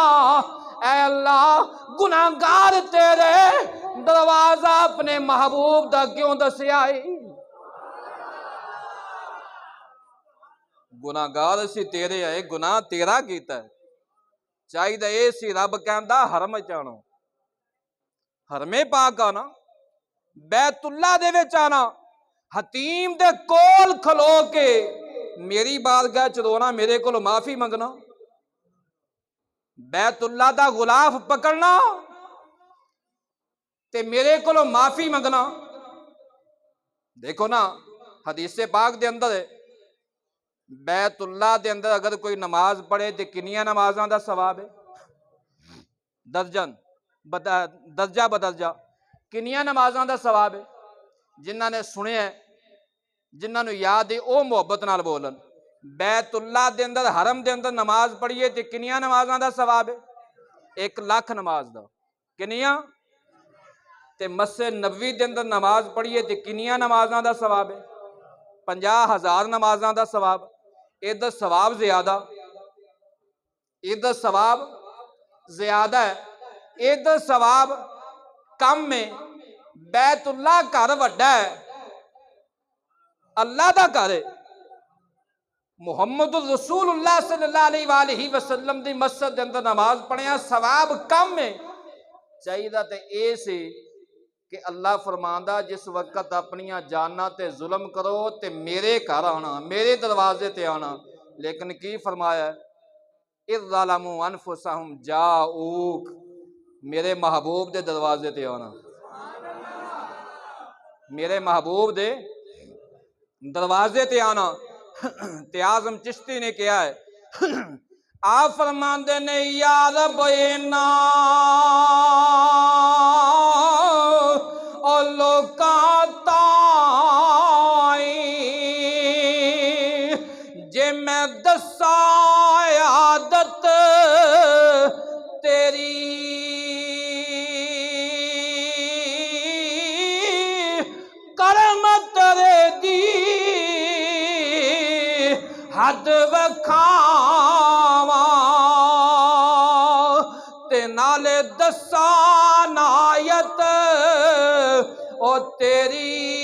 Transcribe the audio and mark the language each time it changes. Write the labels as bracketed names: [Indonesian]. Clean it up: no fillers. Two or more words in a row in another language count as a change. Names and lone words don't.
[Punjabi] اے اللہ گناہگار تیرے دروازہ اپنے محبوب دا کیوں دسیا ہے؟ گناہگار اسی تیرے ہے، گناہ تیرا کیتا ہے، چاہیے اے سی رب کہندا حرم چانا، حرم پاک آنا، بیت اللہ دے وچ آنا، حتیم دے کول کھلو کے میری بارگاہ چ رونا، میرے کول معافی منگنا، بیت اللہ دا غلاف پکڑنا تے میرے کولو معافی منگنا۔ دیکھو نا حدیث پاک دے اندر ہے بیت اللہ دے اندر اگر کوئی نماز پڑھے تے کنیاں نمازاں دا ثواب ہے؟ درجہ بدرجہ کنیاں نمازاں دا ثواب ہے؟ جنہاں نے سنیا ہے، جنہاں نو یاد ہے، او محبت نال بولن۔ بیت اللہ دے اندر حرم دے اندر نماز پڑھیے تے کنیاں نمازاں دا ثواب ہے؟ 1,00,000 نماز دا۔ کنیاں؟ تے مسجد نبوی دے اندر نماز پڑھیے تے کنیاں نمازاں دا ثواب ہے؟ 50,000 نمازاں دا ثواب۔ ادھر ثواب زیادہ، ادھر ثواب زیادہ ہے، ادھر ثواب کم ہے۔ بیت اللہ گھر وڈا ہے، اللہ دا گھر ہے، محمد الرسول اللہ [Arabic] صلی اللہ علیہ وآلہ وسلم [Punjabi] دی مسجد دے اندر نماز پڑھیا ثواب کم ہے۔ چاہیے تے اے سی کہ اللہ فرماندا جس وقت اپنیاں جاناں تے ظلم کرو تے میرے گھر آنا، میرے دروازے تے آنا، لیکن کی فرمایا ہے؟ [Arabic] اذ ظلموا انفسہم جاؤک، [Punjabi] میرے محبوب دے دروازے تے آنا، میرے محبوب دے دروازے تے آنا۔ تے اعظم چشتی نے کیا ہے؟ آپ فرماندے نے یا رب اینا او لوکاں تائیں جے میں دساں عادت تیری کرم تیرے دی حد وکھاواں تے نالے دساں آیت او تیری